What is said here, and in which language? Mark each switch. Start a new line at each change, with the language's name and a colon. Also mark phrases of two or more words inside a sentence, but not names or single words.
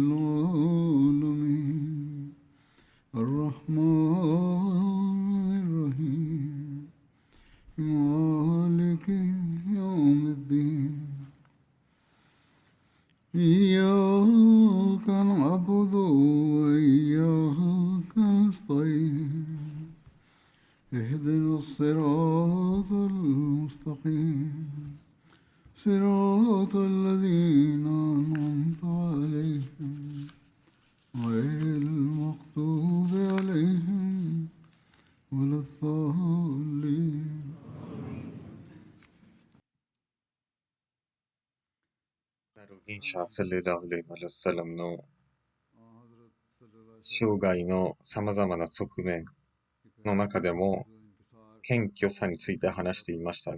Arabic: العالمين الرحمن الرحيم مالك يوم الدين إياك نعبد وإياك نستعين اهدنا الصراط المستقيم صراط الذين أنعمت عليهم غير المغضوب عليهم ولا الضالين
Japanese: インシャサルラウレイマルサラムの生涯の様々な側面の中でも謙虚さについて話していました。